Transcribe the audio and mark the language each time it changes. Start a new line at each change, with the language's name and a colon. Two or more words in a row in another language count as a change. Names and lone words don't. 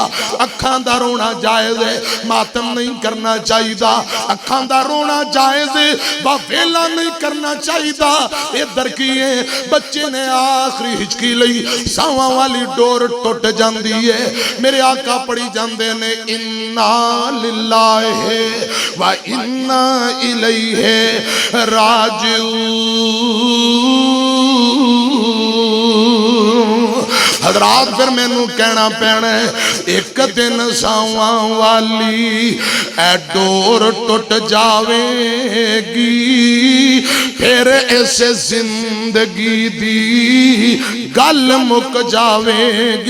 Punjabi: اکھاں دا رونا جائز ہے، ماتم نہیں کرنا چاہیدا. اکھاں دا رونا جائز ہے، ویلا نہیں کرنا چاہیدا. ادھر کی بچے نے آخری ہچکی لئی، ساواں والی ڈور ٹٹ جاندی ہے. میرے آقا پڑھی جاندے نے,
Arabic: إنا لله وإنا إليه راجعون.
Punjabi: حضرات فیر مینوں کہنا پینا، ایک دن ساواں والی اے ڈور ٹٹ جاویگی، فیر اس زندگی دی گل مک جاویگی.